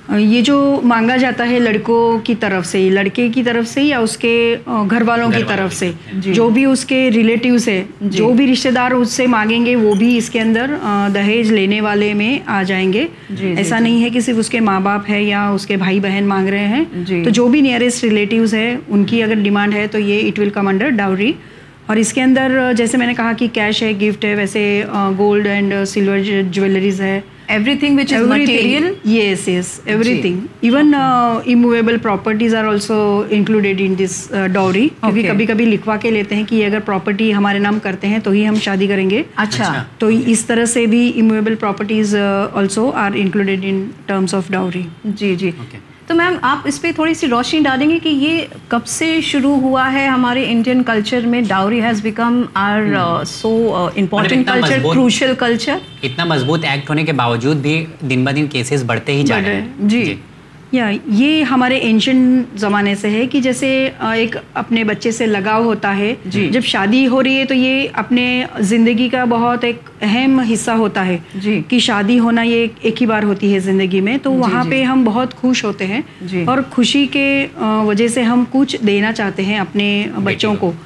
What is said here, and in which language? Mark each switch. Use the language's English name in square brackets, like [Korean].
[Urdu] یہ جو مانگا جاتا ہے لڑکوں کی طرف سے, لڑکے کی طرف سے یا اس کے گھر والوں کی طرف سے, جو بھی اس کے ریلیٹیوز ہیں, جو بھی رشتے دار اس سے مانگیں گے وہ بھی اس کے اندر دہیج لینے والے میں آ جائیں گے. ایسا نہیں ہے کہ صرف اس کے ماں باپ ہے یا اس کے بھائی بہن مانگ رہے ہیں, تو جو بھی نیئرسٹ ریلیٹیوز ہے ان کی اگر ڈیمانڈ ہے تو یہ [English] It will come under dowry. [Urdu] اور اس کے اندر جیسے میں نے کہا کہ کیش ہے, گفٹ ہے, ویسے گولڈ اینڈ سلور جویلریز ہے, [English] everything which is material yes yes everything [Urdu] جی. [English] even immovable properties are also included in this dowry. [Urdu] کبھی کبھی کبھی لکھوا کے لیتے ہیں کہ اگر پراپرٹی ہمارے نام کرتے ہیں تو ہی ہم شادی کریں گے. اچھا, تو اس طرح سے بھی [English] immovable properties also are included in terms of dowry. [Urdu] جی جی, تو میم آپ اس پہ تھوڑی سی روشنی ڈالیں گے کہ یہ کب سے شروع ہوا ہے ہمارے انڈین کلچر میں, [English] Dowry has become are so important culture, crucial culture. [Urdu] اتنا مضبوط ایکٹ ہونے کے باوجود بھی دن بہ دن کیسز بڑھتے ہی جا رہے ہیں. جی یا یہ ہمارے اینشنٹ زمانے سے ہے کہ جیسے ایک اپنے بچے سے لگاؤ ہوتا ہے جب شادی ہو رہی ہے, تو یہ اپنے زندگی کا بہت ایک اہم حصہ ہوتا ہے کہ شادی ہونا یہ ایک ہی بار ہوتی ہے زندگی میں, تو وہاں پہ ہم بہت خوش ہوتے ہیں اور خوشی کے وجہ سے ہم کچھ دینا چاہتے ہیں اپنے بچوں کو.